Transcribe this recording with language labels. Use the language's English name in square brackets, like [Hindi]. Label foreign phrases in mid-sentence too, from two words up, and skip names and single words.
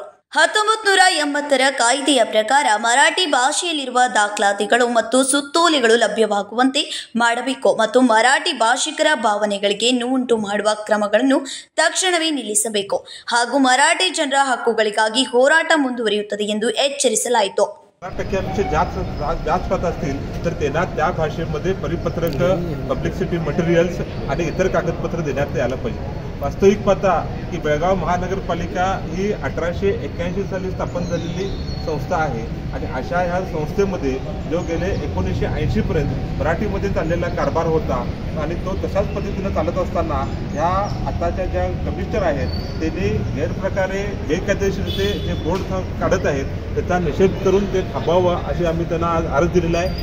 [Kannada] 1980ರ ಕಾಯ್ದೆಯ ಪ್ರಕಾರ ಮರಾಠಿ ಭಾಷೆಯಲ್ಲಿರುವ ದಾಖಲಾತಿಗಳು ಮತ್ತು ಸುತ್ತೋಲೆಗಳು ಲಭ್ಯವಾಗುವಂತೆ ಮಾಡಬೇಕು ಮತ್ತು ಮರಾಠಿ ಭಾಷಿಕರ ಭಾವನೆಗಳಿಗೆ ನೋವುಂಟು ಮಾಡುವ ಕ್ರಮಗಳನ್ನು ತಕ್ಷಣವೇ ನಿಲ್ಲಿಸಬೇಕು ಹಾಗೂ ಮರಾಠಿ ಜನರ ಹಕ್ಕುಗಳಿಗಾಗಿ ಹೋರಾಟ ಮುಂದುವರಿಯುತ್ತದೆ ಎಂದು ಎಚ್ಚರಿಸಲಾಯಿತು. [Marathi] टक्क्यांपेक्षा जास्त पत असतील तर त्यांना त्या भाषेमध्ये परिपत्रक, [English] publicity materials [Marathi] आणि इतर कागदपत्र देण्यात यायला पाहिजे. वास्तविक पाहता की बेळगाव महानगरपालिका ही 1881 साली स्थापन झालेली संस्था आहे आणि अशा ह्या संस्थेमध्ये जो गेले 1980 पर्यंत मराठीमध्ये चाललेला कारभार होता आणि तो तशाच पद्धतीने चालत असताना ह्या आताच्या ज्या कमिशनर आहेत त्यांनी गैरप्रकारे बेकायदेशीर जे बोर्ड काढत आहेत त्याचा निषेध करून ते थांबवावं अशी आम्ही त्यांना आज अर्ज दिलेला आहे.